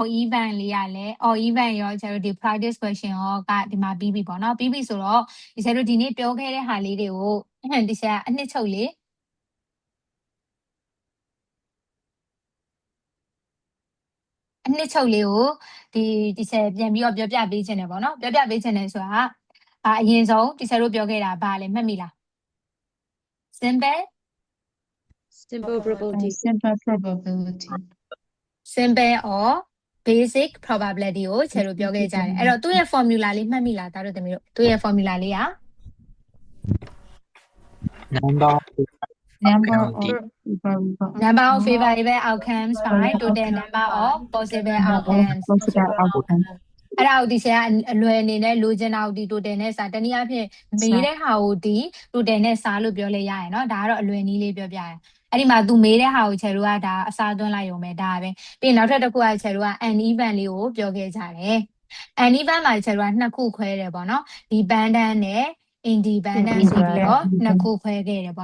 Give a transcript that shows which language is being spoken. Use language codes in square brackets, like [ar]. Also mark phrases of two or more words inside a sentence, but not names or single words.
[my] event လေးရလဲ [en] all event [my] ရောဆရာတို့ဒီ [en] practice question [my] ရောကဒီမှာပြီးပြီပေါ့နော်ပြီးပြီဆိုတော့ဒီဆရာတို့ဒီနေ့ပြောခဲ့တဲ့ဟာလေးတွေကိုဒီဆရာအနှစ်ချုပ်လေး ကိုဒီဆရာပြန်ပြီးတော့ပြောပြပေးခြင်းတယ်ပေါ့နော်ပြောပြပေးခြင်းတယ်ဆိုတာအရင်ဆုံးဒီဆရာတို့ပြောခဲ့တာဘာလဲမှတ်မိလား simple probability [en] simple or basic probability [my] ကိုဆရာတို့ပြောခဲ့ကြတယ်အဲ့တော့သူ့ရဲ့ formula လေးမှတ်မိလားဒါတို့သမီးတို့သူ့ရဲ့ formula လေးက [en] number of favorable outcomes by total number of possible outcomes [my] အဲ့ဒါကိုဒီဆရာအလွယ်အနေနဲ့လိုချင်တာကိုဒီ total နဲ့စာတနည်းအားဖြင့်မေးတဲ့ဟာကိုဒီ total နဲ့စာလို့ပြောလဲရရင်เนาะဒါကတော့အလွယ်နည်းလေးပြောပြရအဲ့ဒီမှာသူမေးတဲ့ဟာကိုချယ်တို့ကဒါအစားသွင်းလိုက်ရုံပဲဒါပဲပြီးရင်နောက်ထပ်တစ်ခုကချယ်တို့က uneven လေးကိုပြောခဲ့ကြတယ် uneven မှာချယ်တို့ကနှစ်ခုခွဲတယ်ပေါ့နော်ဒီ bandant နဲ့ independent ဆိုပြီးတော့နှစ်ခုခွဲခဲ့တယ်